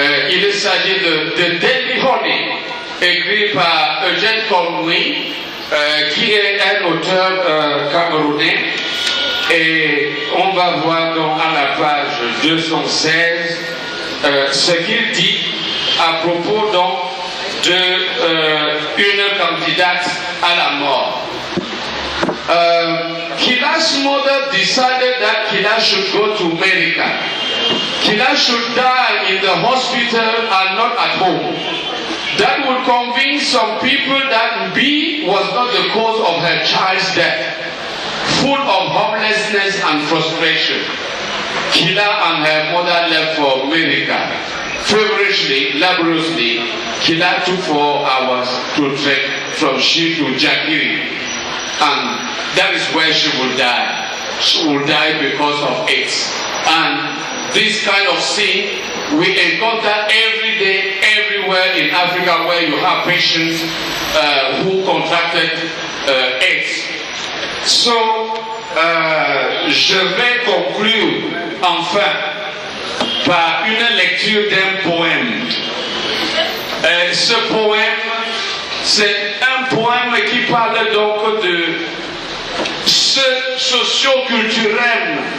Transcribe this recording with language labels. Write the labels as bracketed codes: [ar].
[fr] Il s'agit de Deadly Honey, écrit par Eugène Conway, qui est un auteur camerounais. Et on va voir donc à la page 216 ce qu'il dit à propos donc d'une candidate à la mort. [en] Kila's mother decided that Kila should go to America. Kila should die in the hospital and not at home. That would convince some people that B was not the cause of her child's death. Full of hopelessness and frustration, Kila and her mother left for America. Feverishly, laboriously, Kila took 4 hours to trek from Shi to Jakiri. And that is where she will die. She will die because of AIDS. And this kind of scene we encounter every day, everywhere in Africa where you have patients who contracted AIDS. [fr] So, je vais conclure enfin par une lecture d'un poème. Ce poème, c'est un poème qui parle donc de ce socio-culturel.